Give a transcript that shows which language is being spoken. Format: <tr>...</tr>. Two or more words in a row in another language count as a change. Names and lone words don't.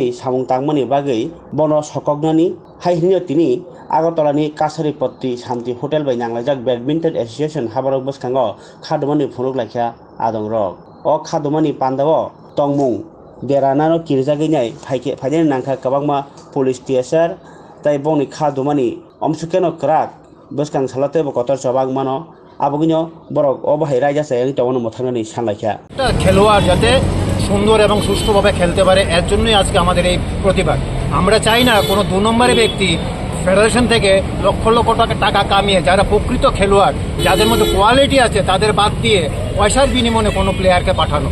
<trp>सामुं तांगमनि बागै बनो सकगनानि हाइहैनो तिनि आगरतलानि कासारिपट्टि शान्ति हटेल बै नांलायजाक</trp> <en>badminton association</en> <trp>हाबारक बसखांग खादमानि फुनुक लाइखा आदंरक अ खादमानि पान्दाव तंमुं देरानानो किरजागैनाय फाइदेन नांखा कबांमा पुलिस टीएसआर ताई बंनि खादमानि अमसुकेनो क्राक बसखां सालाते बकतर चबाग मानो आबगिनो बरक अबाहाय राजा चायानि तवनो मथांगानि सानलाइखा</trp> <bn>খেলোয়াড় যাতে সুন্দর এবং সুষ্ঠুভাবে খেলতে পারে এর জন্যই আজকে আমাদের এই প্রতিবাদ। আমরা চাই না কোনো 2 নম্বরের ব্যক্তি ফেডারেশন থেকে লক্ষ লক্ষ টাকা কামিয়ে যারা প্রকৃত খেলোয়াড় যাদের মধ্যে কোয়ালিটি আছে তাদের বাদ দিয়ে পয়সার বিনিময়ে কোনো প্লেয়ারকে পাঠানো।</bn>